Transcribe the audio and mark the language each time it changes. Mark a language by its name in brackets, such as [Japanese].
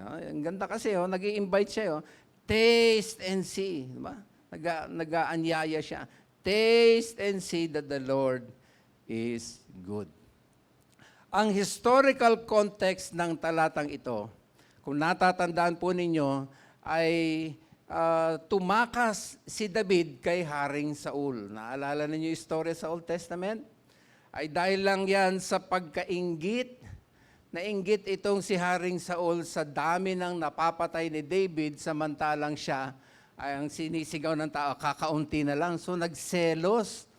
[Filipino] Ang ganda kasi, nag-i-invite siya. [English] Taste and see. [Filipino] Diba? Nag-aanyaya siya. [English] Taste and see that the Lord is good. [Filipino] Ang historical context ng talatang ito, kung natatandaan po ninyo, ay tumakas si David kay Haring Saul. Naalala ninyo yung story sa Old Testament? Ay dahil lang yan sa pagkainggit, nainggit itong si Haring Saul sa dami ng napapatay ni David, samantalang siya ay ang sinisigaw ng tao, kakaunti na lang. So nagselos.